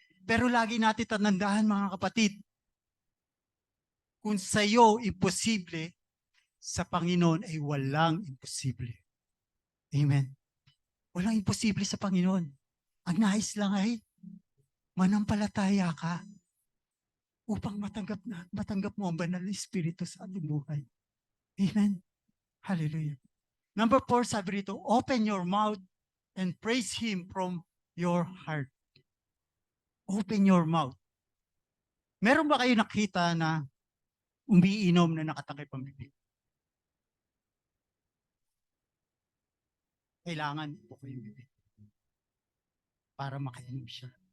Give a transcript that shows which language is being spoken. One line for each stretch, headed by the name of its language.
Filipino: Pero lagi natin tatandaan mga kapatid, kung sa iyo imposible, sa Panginoon ay walang imposible. Amen. Walang imposible sa Panginoon. Ang nais lang ay manampalataya ka upang matanggap mo ang banal na Espiritu sa ating buhay. Amen. Hallelujah.
English: Number 4,
Filipino: sabi rito,
English: open your mouth and praise Him from your heart. Open your mouth.
Filipino: Meron ba kayo nakita na umiinom na nakatakip ang bibig? Kailangan po kayo bibig para makainom siya.